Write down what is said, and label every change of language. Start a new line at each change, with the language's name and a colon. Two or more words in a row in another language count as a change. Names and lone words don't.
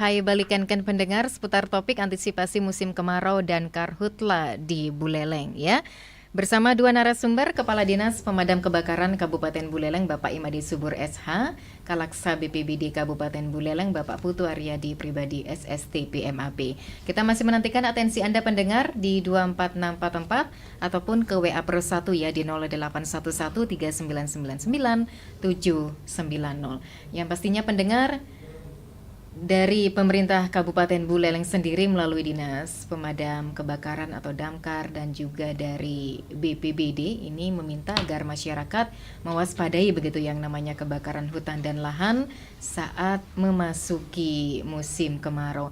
Indonesian: Hai balikankan pendengar seputar topik antisipasi musim kemarau dan karhutla di Buleleng ya. Bersama dua narasumber, Kepala Dinas Pemadam Kebakaran Kabupaten Buleleng Bapak Imadi Subur SH, Kalaksa BPBD Kabupaten Buleleng Bapak Putu Aryadi Pribadi SST PMAP. Kita masih menantikan atensi Anda pendengar di 24644 ataupun ke WA Pro 1 ya di 08113999 790. Yang pastinya pendengar dari pemerintah Kabupaten Buleleng sendiri melalui Dinas Pemadam Kebakaran atau Damkar dan juga dari BPBD ini meminta agar masyarakat mewaspadai begitu yang namanya kebakaran hutan dan lahan saat memasuki musim kemarau.